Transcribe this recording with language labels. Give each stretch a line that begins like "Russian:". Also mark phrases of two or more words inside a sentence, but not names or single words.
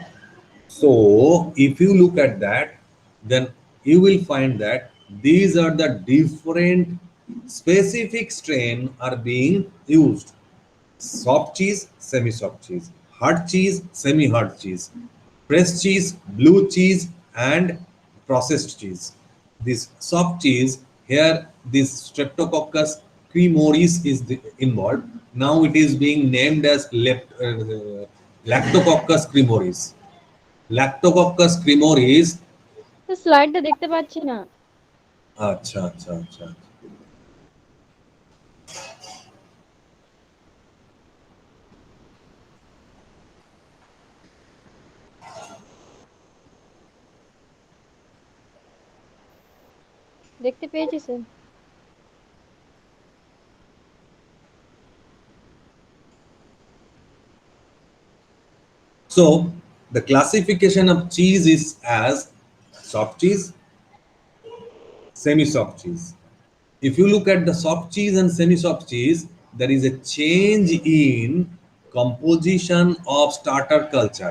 English: So if you look at that, then you will find that these are the different specific strain are being used: soft cheese, semi-soft cheese, hard cheese, semi-hard cheese, pressed cheese, blue cheese, and processed cheese. This soft cheese here, this Streptococcus cremoris is involved. Now it is being named as Lactococcus cremoris. Lactococcus cremoris.
Bangla: স্লাইডটা দেখতে পাচ্ছি না। আচ্ছা আচ্ছা আচ্ছা দেখতে পেয়েছি স্যার।
English: So the classification of cheese is as soft cheese, semi-soft cheese. If you look at the soft cheese and semi-soft cheese, there is a change in composition of starter culture.